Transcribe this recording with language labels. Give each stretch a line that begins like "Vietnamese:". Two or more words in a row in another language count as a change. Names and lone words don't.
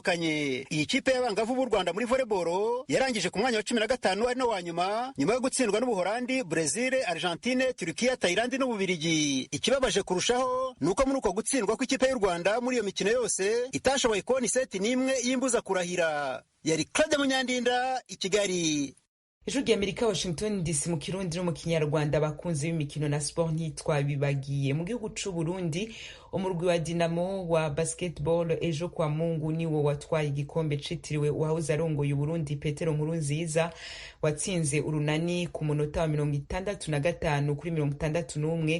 Kinyarwanda: Iyi iyi kipe y'abangavu b'u Rwanda muri volleyball yarangije ku mwanya wa 15 ari no wa nyuma yo gutsindwa n'Ubuholandi, Brazil, Argentine, Turkiya, Thailand n'Ububirigi. Ikibabaje kurushaho nuko muri uko gutsindwa kw'ikipe y'u Rwanda muri iyo mikino yose itashoboye kubona iseti n'imwe y'imbuza kurahira. Yari Claude Munyandinda, i Kigali. Ijwi ry'Amerika, Washington DC, mu Kirundi no mu Kinyarwanda. Abakunzi b'imikino na sport ntitwabibagiye.
Rundi: Mu gihugu c'u Burundi, umurwi wa Dinamo wa basketball ejo kwa Mungu niwo watwaye igikombe citiriwe uwahoze arongoye Burundi Petero Nkurunziza, watsinze urunani ku munota wa 65 kuri 61.